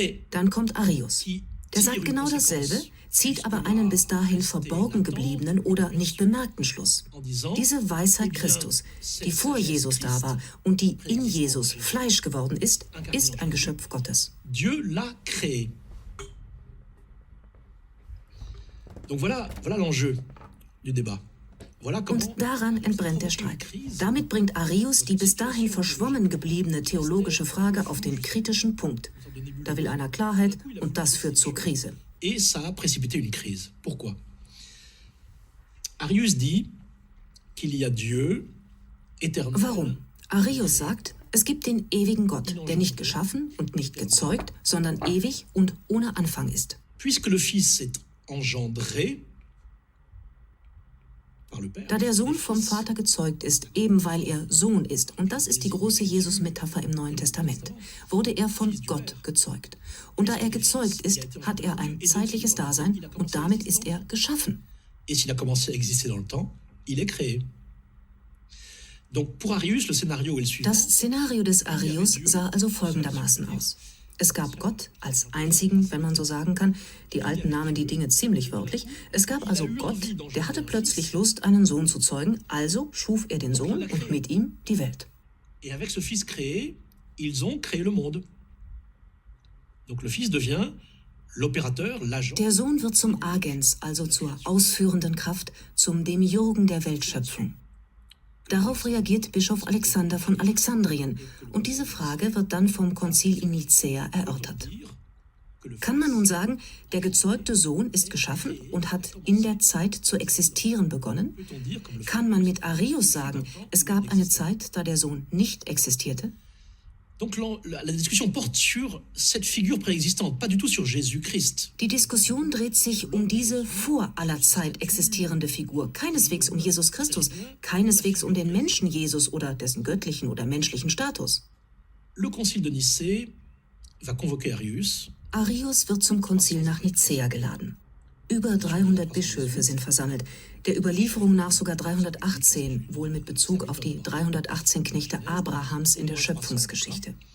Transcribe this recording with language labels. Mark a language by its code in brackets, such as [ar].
[de] Dann kommt Arius. Der sagt genau dasselbe, zieht aber einen bis dahin verborgen gebliebenen oder nicht bemerkten Schluss. Diese Weisheit Christus, die vor Jesus da war und die in Jesus Fleisch geworden ist, ist ein Geschöpf Gottes. [fr] Dieu l'a créé. Donc voilà l'enjeu du débat. [de] Und daran entbrennt der Streit. Damit bringt Arius die bis dahin verschwommen gebliebene theologische Frage auf den kritischen Punkt. Da will einer Klarheit und das führt zur Krise. [fr] Et ça a précipité une crise. Pourquoi? Arius dit qu'il y a Dieu éternel. [de] Warum? Arius sagt, es gibt den ewigen Gott, der nicht geschaffen und nicht gezeugt, sondern ewig und ohne Anfang ist. [fr] Puisque le Fils est engendré, [de] da der Sohn vom Vater gezeugt ist, eben weil er Sohn ist, und das ist die große Jesus-Metapher im Neuen Testament, wurde er von Gott gezeugt. Und da er gezeugt ist, hat er ein zeitliches Dasein und damit ist er geschaffen. [fr] Et s'il a commencé à exister dans le temps, il est créé. Donc pour Arius, le scénario est le suivant. [de] Das Szenario des Arius sah also folgendermaßen aus. Es gab Gott als einzigen, wenn man so sagen kann. Die Alten nahmen die Dinge ziemlich wörtlich. Es gab also Gott, der hatte plötzlich Lust, einen Sohn zu zeugen. Also schuf er den Sohn und mit ihm die Welt. [fr] Et avec ce Fils créé, ils ont créé le monde. Donc le Fils devient l'opérateur, l'agent. [de] Der Sohn wird zum Agens, also zur ausführenden Kraft, zum Demiurgen der Weltschöpfung. Darauf reagiert Bischof Alexander von Alexandrien und diese Frage wird dann vom Konzil in Nicäa erörtert. Kann man nun sagen, der gezeugte Sohn ist geschaffen und hat in der Zeit zu existieren begonnen? Kann man mit Arius sagen, es gab eine Zeit, da der Sohn nicht existierte? [fr] Donc la discussion porte sur cette figure préexistante, pas du tout sur Jésus-Christ. [de] Die Diskussion dreht sich um diese vor aller Zeit existierende Figur, keineswegs um Jesus Christus, keineswegs um den Menschen Jesus oder dessen göttlichen oder menschlichen Status. [fr] Le Concile de Nicée va convoquer Arius. [de] Arius wird zum Konzil nach Nicäa geladen. Über 300 Bischöfe sind versammelt, der Überlieferung nach sogar 318, wohl mit Bezug auf die 318 Knechte Abrahams in der Schöpfungsgeschichte.